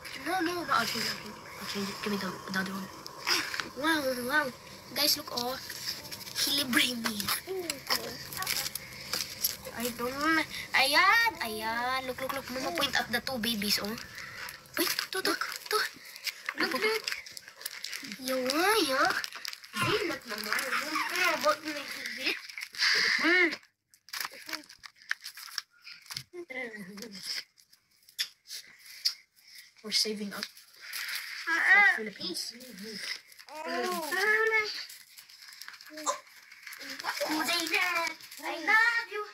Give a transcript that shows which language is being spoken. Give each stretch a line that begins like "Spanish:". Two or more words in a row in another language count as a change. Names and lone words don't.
English: No, I'll change it. Give me the other one. Wow. Guys, look, oh. Hilibrimi. I don't. Ayan. Look. Mama, point at the two babies, oh. Wait, to. Look. Yawa.
Filipino: Zinat naman. Kaya, ba't mo nagsibit?
English: We're saving up for Philippines. Zainab, I love you.